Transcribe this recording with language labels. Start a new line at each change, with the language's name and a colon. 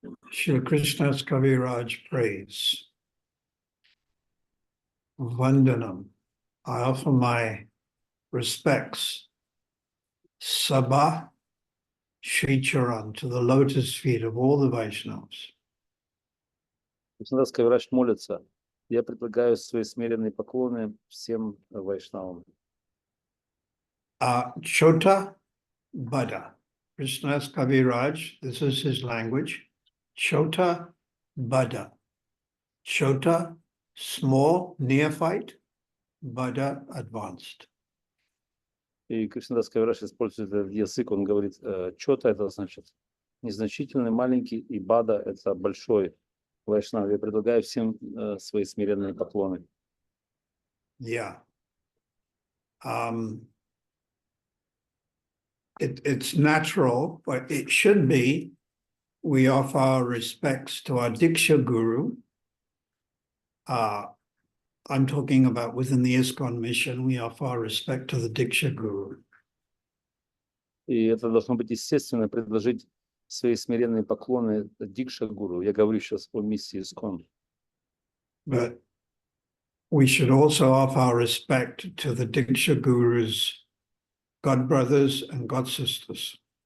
English: Shri Krishna's Kaviraj praise. Vandanam. I offer my respects, Sabha Shri Charan, to the lotus feet of all the Vaishnavas.
Russian: Кришнадас Кавирач молится. Я предлагаю свои смиренные поклоны всем вайшнавам.
Bangla: Chota Bada.
English: Krishna's Kaviraj, this is his language. Chota Bada. Chota, small, neophyte. Bada, advanced.
Russian: И Кришнадас Кавирач использует этот язык, он говорит, чота это значит незначительный, маленький, и бада это большой вайшнав. Я предлагаю всем свои смиренные поклоны.
English: Yeah. It's natural, but it should be. We offer our respects to our Diksha Guru. I'm talking about within the ISKCON mission, we offer our respect to the Diksha Guru.
Russian: И это должно быть естественно предложить свои смиренные поклоны Дикша-гуру. Я говорю сейчас о миссии Искон.
English: But we should also offer our respect to the Diksha Gurus, God brothers and God sisters.